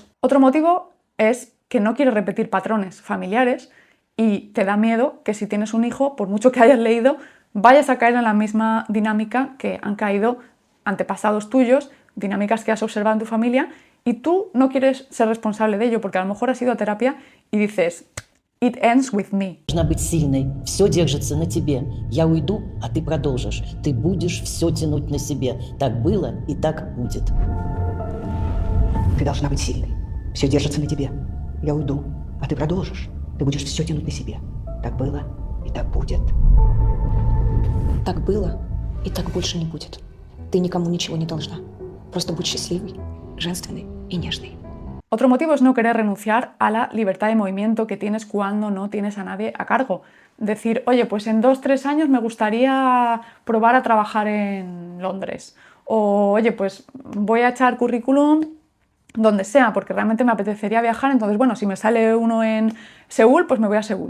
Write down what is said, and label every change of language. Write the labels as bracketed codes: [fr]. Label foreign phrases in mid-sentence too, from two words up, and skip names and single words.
[es] Otro motivo es que no quieres repetir patrones familiares y te da miedo que si tienes un hijo, por mucho que hayas leído, vayas a caer en la misma dinámica que han caído antepasados tuyos, dinámicas que has observado en tu familia, y tú no quieres ser responsable de ello, porque a lo mejor has ido a terapia y dices, [en] it ends with me. [ru] Должна быть сильной, все держится на тебе. Я уйду, а ты продолжишь. Ты будешь все тянуть на себе. Так было и так будет. Ты должна быть сильной. Все держится на тебе. Я уйду, а ты продолжишь. Ты будешь все тянуть на себе. Так было и так будет. Так было и так больше не будет. Ты никому ничего не должна. Просто будь счастливой, женственной и нежной. [es] Otro motivo es no querer renunciar a la libertad de movimiento que tienes cuando no tienes a nadie a cargo. Decir, oye, pues en 2-3 años me gustaría probar a trabajar en Londres. O, oye, pues voy a echar currículum donde sea, porque realmente me apetecería viajar, entonces, bueno, si me sale uno en Seúl, pues me voy a Seúl.